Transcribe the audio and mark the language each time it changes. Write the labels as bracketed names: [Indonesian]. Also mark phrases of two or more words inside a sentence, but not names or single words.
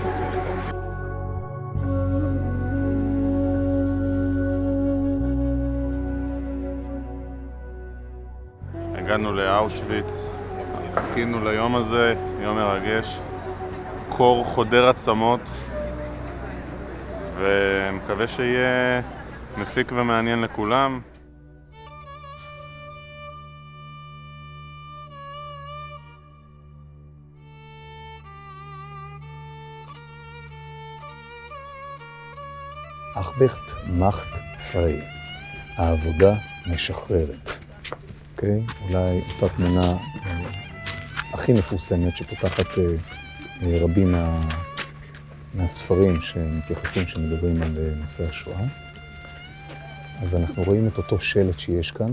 [Hebrew] הגענו לאושוויץ, חיכינו ליום הזה, יום מרגש, קור חודר עצמות, ומקווה שיהיה מפיק ומעניין לכולם. [German] Arbeit macht frei. [Hebrew] העבודה משחררת. אוקיי? אולי אותה תמונה הכי מפורסמת שפותחת רבים מהספרים שמתייחסים, שמדברים על נושא השואה. אז אנחנו רואים את אותו שלט שיש כאן.